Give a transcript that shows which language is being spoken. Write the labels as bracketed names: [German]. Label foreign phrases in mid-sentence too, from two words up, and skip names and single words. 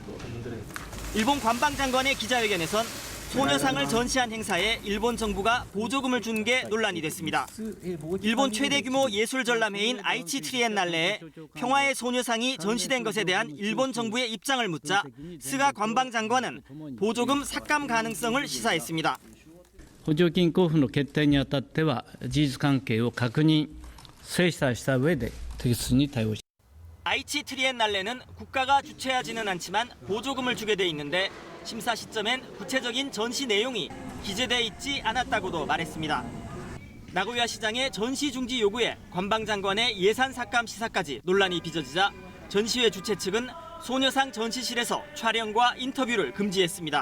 [Korean] 일본 관방장관의 기자회견에선 소녀상을 전시한 행사에 일본 정부가 보조금을 준 게 논란이 됐습니다. 일본 최대 규모 예술 전람회인 아이치 트리엔날레에 평화의 소녀상이 전시된 것에 대한 일본 정부의 입장을 묻자 스가 관방장관은 보조금 삭감 가능성을 시사했습니다. [Japanese] 補助金交付の決定にあたっては事実関係を確認精査した上で適切に対応し [Korean] 아이치 트리엔날레는 국가가 주최하지는 않지만 보조금을 주게 돼 있는데 심사 시점엔 구체적인 전시 내용이 기재돼 있지 않았다고도 말했습니다. 나고야 시장의 전시 중지 요구에 관방장관의 예산 삭감 시사까지 논란이 빚어지자 전시회 주최 측은 소녀상 전시실에서 촬영과 인터뷰를 금지했습니다.